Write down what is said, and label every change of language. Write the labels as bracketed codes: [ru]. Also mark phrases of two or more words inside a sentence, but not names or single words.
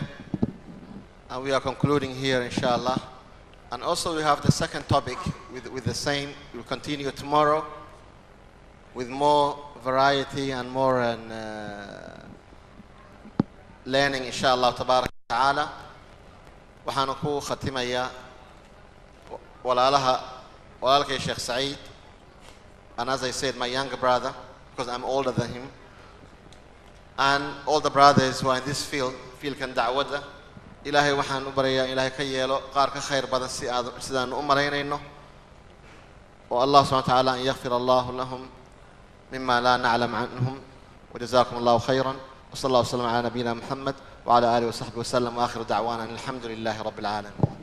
[en] And we are concluding here, inshallah. And also we have the second topic with the same. We'll continue tomorrow with more variety and more learning, inshallah, [ar] تبارك تعالى. [so] Waxaan ku khatimaya walaalkay Sheikh Saciid, [en] and as I said, my younger brother, because I'm older than him, and all the brothers who are in this field [so] kan dacwada. Ilaahay waxaan u baryaa Ilaahay ka yeelo qaar ka khayr badan sidaan u maraynayno. [ar] والله سبحانه وتعالى أن يغفر الله لهم مما لا نعلم عنهم، وجزاكم الله خيرا، وصلى الله وسلم على نبينا محمد وعلى آله وصحبه وسلم، وآخر دعوانا الحمد لله رب العالمين.